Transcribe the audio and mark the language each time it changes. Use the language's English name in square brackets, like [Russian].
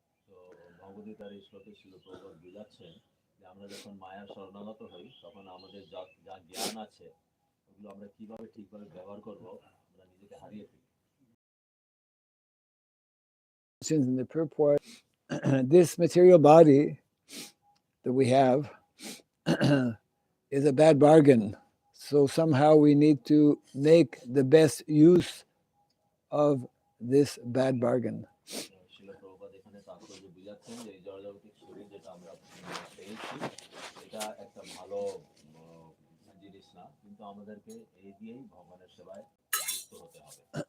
[Bangla] তো ভগবদ্গীতার এই শ্লোকে ছিল প্রভুপাদ বোঝাচ্ছেন যে আমরা যখন মায়ার শরণাগত হই, তখন আমাদের যা জ্ঞান আছে ওগুলো আমরা কিভাবে ঠিকভাবে ব্যবহার করব, আমরা নিজেকে হারিয়ে ফেলি। [English] In the purport, this material body that we have is a bad bargain. So somehow we need to make the best use of this bad bargain. [Bangla] শিল প্রভুপাদ এখানে তাৎপর্য বোঝাচ্ছেন যে এই জড়জাগতিক শরীর যেটা আমরা পেয়েছি, এটা একটা ভালো জিনিস না, কিন্তু আমাদেরকে এই দিয়েই ভগবানের সেবায় যুক্ত হতে হবে।